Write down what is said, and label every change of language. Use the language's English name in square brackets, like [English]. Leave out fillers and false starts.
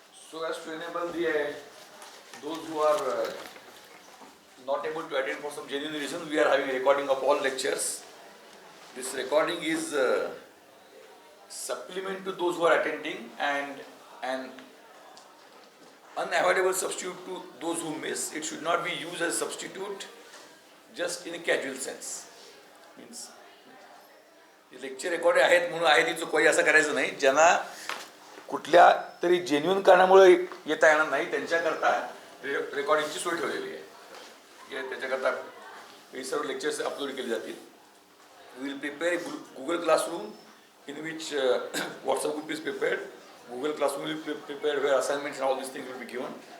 [English] So as to enable those who are not able to attend for some genuine reason, we are having a recording of all lectures. This recording is supplement to those who are attending and an unavoidable substitute to those who miss. It should not be used as a substitute just in a casual sense. [Marathi] Means lecture record आहेत म्हणून आहे ती चुकवाई असं करायचं नाही. ज्यांना कुठल्या तरी जेन्युइन कारणामुळे येता येणार नाही त्यांच्याकरता रेकॉर्डिंगची सोय ठेवलेली आहे. त्याच्याकरता हे सर्व लेक्चर्स अपलोड केले जातील. [English] We will prepare Google classroom in which WhatsApp group is prepared, Google Classroom will be prepared where assignments and all these things will be given.